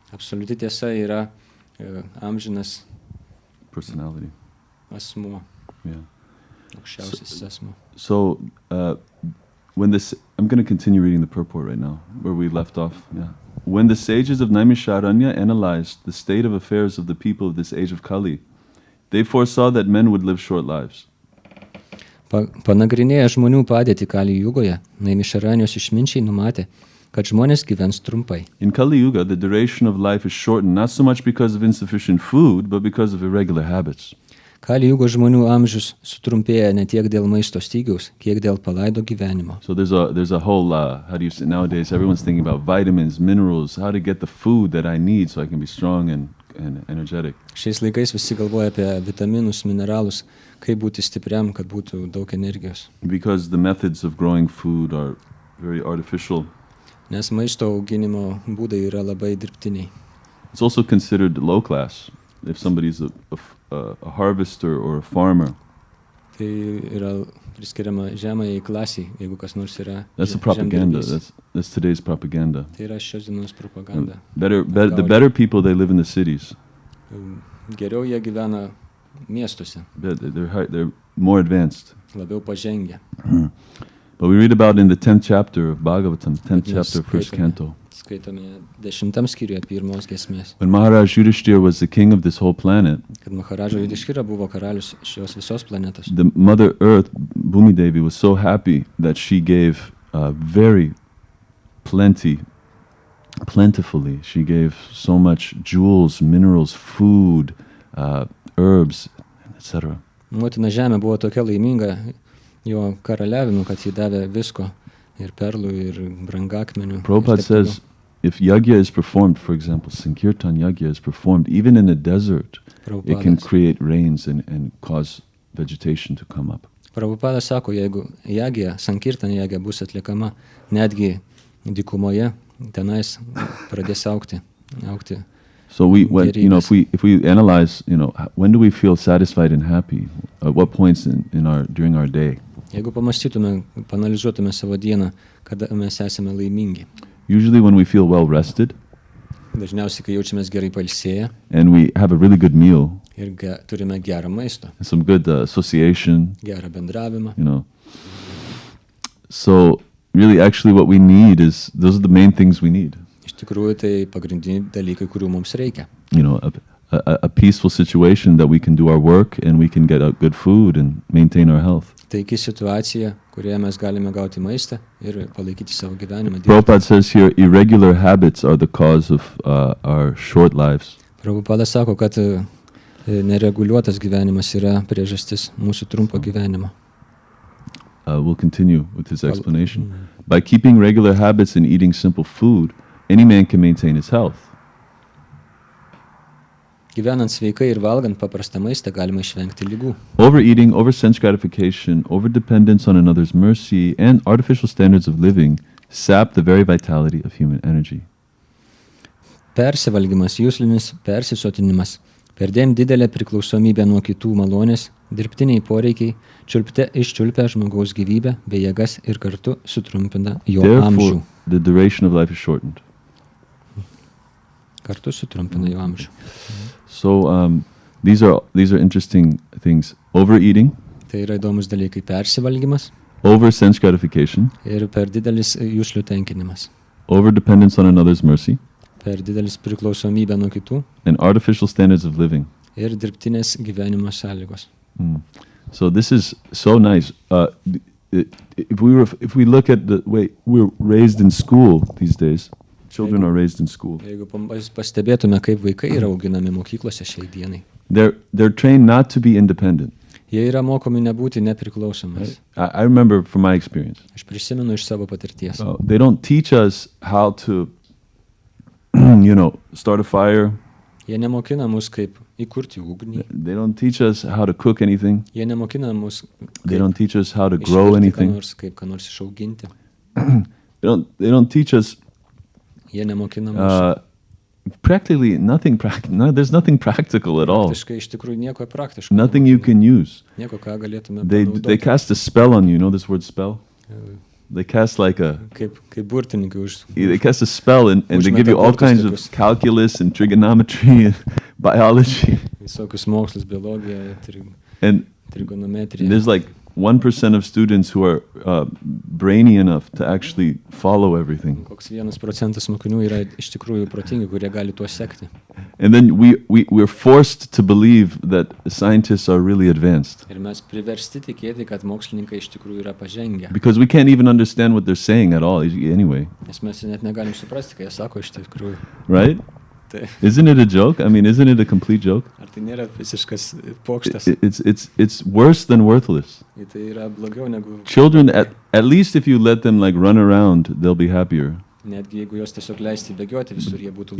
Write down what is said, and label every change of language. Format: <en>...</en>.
<lt>Absoliuti tiesa yra amžinas</lt> <en>personality.</en> <lt>Asmuo.</lt> <en>Yeah.</en> <lt>Aukščiausias asmuo.</lt> <en>So I'm going to continue reading the purport right now, where we left off. Yeah. When the sages of Naimisharanya analyzed the state of affairs of the people of this age of Kali, they foresaw that men would live short lives.</en> <lt>Panagrinėję žmonių padėtį Kali-yugoje, Naimisharanijos išminčiai numatė, kad žmonės gyvens trumpai.</lt> <en>In Kali-yuga, the duration of life is shortened not so much because of insufficient food, but because of irregular habits.</en> <lt>Kali-yugos žmonių amžius sutrumpėja ne tiek dėl maisto stygiaus, kiek dėl palaido gyvenimo.</lt> <en>So there's a whole, how do you say, nowadays everyone's thinking about vitamins, minerals, how to get the food that I need so I can be strong and energetic.</en> <lt>Šiais laikais visi galvoja apie vitaminus, mineralus, kaip būti stipriam, kad būtų daug energijos.</lt> <en>Because the methods of growing food are very artificial.</en> <lt>Nes maisto auginimo būdai yra labai dirbtiniai.</lt> <en>It's also considered low class if somebody's a harvester or a farmer.</en> <lt>Tai yra priskiriama žemajai klasiai, jeigu kas nors yra.</lt> <en>That's the propaganda. That's today's propaganda.</en> <lt>Tai yra šios dienos propaganda.</lt> <en>The better people, they live in the cities.</en> <lt>Geriau jie gyvena miestuose.</lt> <en>They're more advanced.</en> <lt>Labiau pažengę.</lt> <en>But we read about in the 10th chapter of Bhagavatam, 10th chapter, 1st canto.</en> <lt>Skaitome 10 skyriuje pirmos giesmės.</lt> <en>When Maharaj Yudhishthira was the king of this whole planet,</en> <lt>kad Maharaja Yudhishthira buvo karalius šios visos planetos.</lt> <en>The Mother Earth, Bhumi Devi, was so happy that she gave very plentifully. She gave so much jewels, minerals, food, herbs, etc.</en> <lt>Motina Žemė buvo tokia laiminga jo karaliavimu, kad ji davė visko ir perlų ir brangakmenių.</lt> <en>Prabhupada says, if yagya is performed, for example, Sankirtan yagya is performed, even in a desert, it can create rains and cause vegetation to come up.</en> <lt>Prabhupada sako, jeigu yagya, Sankirtan yagya bus atliekama netgi dykumoje, tenais pradės augti.</lt> <en>So if we analyze, when do we feel satisfied and happy? At what points during our day?</en> <lt>Jeigu pamąstytume, panalizuotume savo dieną, kada mes esame laimingi.</lt> <en>Usually when we feel well rested.</en> <lt>Dažniausiai, kai jaučiamės gerai pailsėję.</lt> <en>And we have a really good meal.</en> <lt>Ir turime gerą maistą.</lt> <en>And some good association.</en> <lt>Gerą bendravimą.</lt> <en>So really actually what we need is, those are the main things we need.</en> <lt>Iš tikrųjų, tai pagrindiniai dalykai, kurių mums reikia.</lt> <en>A peaceful situation that we can do our work and we can get good food and maintain our health.</en> <lt>Taiki situacija, kurioje mes galime gauti maistą ir palaikyti savo gyvenimą.</lt> <en>Prabhupada says here, irregular habits are the cause of our short lives.</en> <lt>Prabhupada sako, kad nereguliuotas gyvenimas yra priežastis mūsų trumpo gyvenimo.</lt> <en>We'll continue with his explanation. by keeping regular habits and eating simple food, any man can maintain his health.</en> <lt>Gyvenant sveikai ir valgant paprastą maistą galima išvengti ligų.</lt> <en>Overeating, over-sense gratification, over-dependence on another's mercy, and artificial standards of living sap the very vitality of human energy.</en> <lt>Persivalgymas, juslinis persisotinimas, perdėm didelė priklausomybė nuo kitų malonės, dirbtiniai poreikiai, iščiulpia žmogaus gyvybę bei jėgas ir kartu sutrumpina jo amžių.</lt> <en>Therefore, the duration of life is shortened.</en> <lt>Kartu sutrumpina jo amžių.</lt> <en>So these are interesting things. Overeating,</en> <lt>Tai yra įdomus dalykai persivalgymas</lt> <en>over-sense gratification,</en> <lt>ir per didelis juslių tenkinimas,</lt> <en>over-dependence on another's mercy,</en> <lt>per didelis priklausomybė nuo kitų</lt> <en>and artificial standards of living.</en> <lt>ir dirbtinės gyvenimo sąlygos.</lt> <en>So this is so nice. If we look at the way we're raised in school these days, children are raised in school.</en> <lt>Jeigu pastebėtume, kaip vaikai yra auginami mokyklose šiai dienai,</lt> <en>They're trained not to be independent.</en> <lt>jie yra mokomi nebūti nepriklausomas.</lt> <en>I remember from my experience.</en> <lt>Aš prisimenu iš savo patirties.</lt> <en>They don't teach us how to, start a fire.</en> <lt>Jie nemokina mus, kaip įkurti ugnį.</lt> <en>They don't teach us how to cook anything.</en> <lt>Jie nemokina mus,</lt> <en>They don't teach us how to grow</en> <lt>išvirti ką</lt> <en>anything.</en> <lt>nors, kaip ką nors išauginti.</lt> <en>They don't teach us</en> <lt>Jie nemokina mus.</lt> <en>practically nothing. There's nothing practical at all.</en> <lt>Praktiškai iš tikrųjų nieko praktiško.</lt> <en>Nothing you can use.</en> <lt>Nieko, ką galėtume</lt> <en>They</en> <lt>panaudoti.</lt> <en>cast a spell on you. You know this word spell? They cast like</en> <lt>Kaip burtininkai</lt> <en>they cast a spell and they give you all</en> <lt>Užmeta</lt> <en>kinds</en> <lt>burtus</lt> <en>of calculus and trigonometry and biology.</en> <lt>visokius mokslus, biologiją,</lt> <en>And</en> <lt>trigonometriją.</lt> <en>there's like 1% of students who are brainy enough to actually follow everything.</en> <lt>Koks 1% mokinių yra iš tikrųjų protingi, kurie gali tuo sekti.</lt> <en>And then we're forced to believe that scientists are really advanced</en> <lt>Ir mes priversti tikėti, kad mokslininkai iš tikrųjų yra pažengę.</lt> <en>because we can't even understand what they're saying at all anyway,</en> <lt>Nes mes net negalim suprasti, ką jie sako iš tikrųjų.</lt> <en>right?</en> <lt>Tai,</lt> <en>Isn't it a joke? I mean, isn't it a complete joke?</en> <lt>ar tai nėra visiškas pokštas?</lt> <en>It's worse than worthless.</en> <lt>Tai yra blogiau negu...</lt> <en>Children, at least if you let them like run around, they'll be happier.</en> <lt>Netgi jeigu juos tiesiog leisti bėgioti visur, jie būtų</lt>